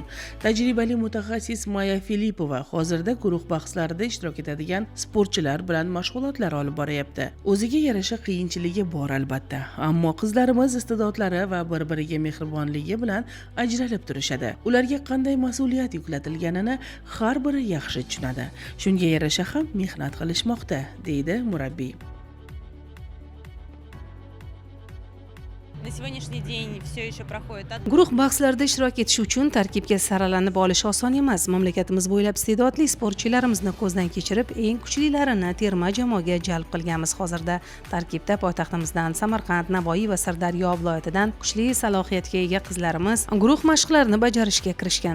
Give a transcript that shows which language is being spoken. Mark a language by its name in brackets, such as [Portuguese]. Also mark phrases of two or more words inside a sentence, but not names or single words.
[Uzbek] Tajribali mutaxassis Maya Filipova hozirda guruh bahslarida ishtirok etadigan sportchilar bilan mashg'ulotlar olib boryapti. O'ziga yarasha qiyinchiligi bor albatta, ammo qizlarimiz istidodlari va bir-biriga mehribonligi bilan ajralib turishadi. Ularga qanday mas'uliyat yuklatilganini har biri yaxshi tushunadi. Shunga yarasha ham mehnat qilishmoqda, deydi murabbiy. [Russian] На сегодняшний день все еще проходит отбор. [Uzbek] Guruh bahslarida ishtirok etish uchun tarkibga saralanib olish oson emas. Mamlakatimiz bo'ylab iste'dodli sportchilarimizni ko'zdan kechirib, eng kuchlilarini terma jamoaga jalb qilganmiz. Hozirda tarkibda poytaxtimizdan Samarqand, Navoiy va Sirdaryo viloyatidan kuchli salohiyatga ega qizlarimiz guruh mashqlarini bajarishga kirishgan.